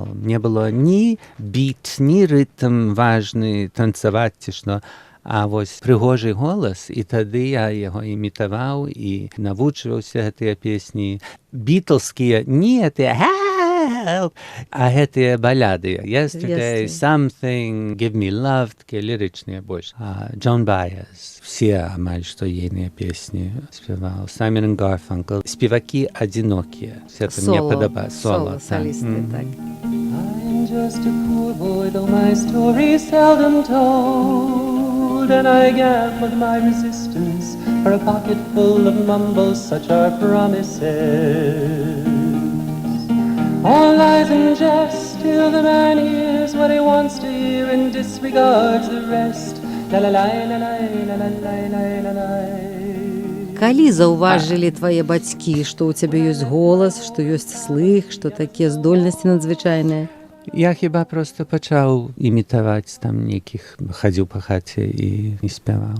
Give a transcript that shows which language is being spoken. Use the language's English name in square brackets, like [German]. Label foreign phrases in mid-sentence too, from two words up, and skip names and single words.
[Belarusian] Не было ні біт, ні рытм важны, танцаваць ці што. А вось прыгожы голас, і тады я яго імітаваў і навучваўся гэтыя песні. Бітлскія, не гэтыя help, а гэтыя баляды. [English] Yesterday, something, give me love, [Belarusian] такія лірычныя больш. Joan Baez, все амаль што ейныя песні спяваў. Саймон і Гарфанкл. Спевакі адзінокія. Гэта мне падабаецца. Соло, солісты, так. [English] I'm just a poor boy, though my story's seldom told, and I gave with my resistance for a pocket full of mumbles, such are promises. All lies and jest, till the man hears what he wants to hear and disregards the rest. [Belarusian] Калі заўважылі твае бацькі, што ў цябе ёсць голас, што ёсць слых, што такія здольнасці надзвычайныя? Я хіба проста пачаў імітаваць там нейкіх, хадзіў па хаце і спяваў.